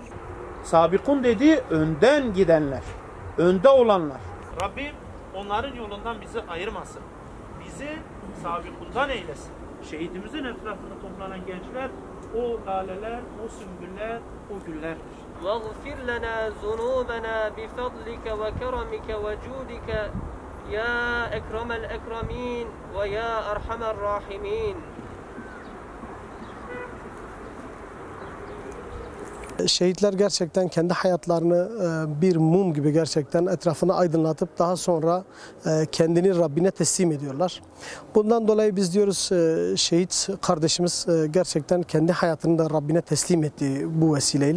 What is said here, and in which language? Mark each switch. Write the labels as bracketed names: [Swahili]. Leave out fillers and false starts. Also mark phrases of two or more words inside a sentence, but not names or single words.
[Turkish] Sabikun dediği önden gidenler, önde olanlar. Rabbim onların yolundan bizi ayırmasın. Bizi sabikundan eylesin. Şehidimizin etrafında toplanan gençler, o laleler, o sümbüller, o güllerdir. [Arabic] وَاغْفِرْ لَنَا ذُنُوبَنَا بِفَضْلِكَ وَكَرَمِكَ وَجُودِكَ يَا اَكْرَمَ الْاَكْرَمِينَ وَيَا اَرْحَمَ الرَّاحِمِينَ. [Turkish] Şehitler gerçekten kendi hayatlarını bir mum gibi gerçekten etrafını aydınlatıp daha sonra kendini Rabbine teslim ediyorlar. Bundan dolayı biz diyoruz şehit kardeşimiz gerçekten kendi hayatını da Rabbine teslim etti bu vesileyle.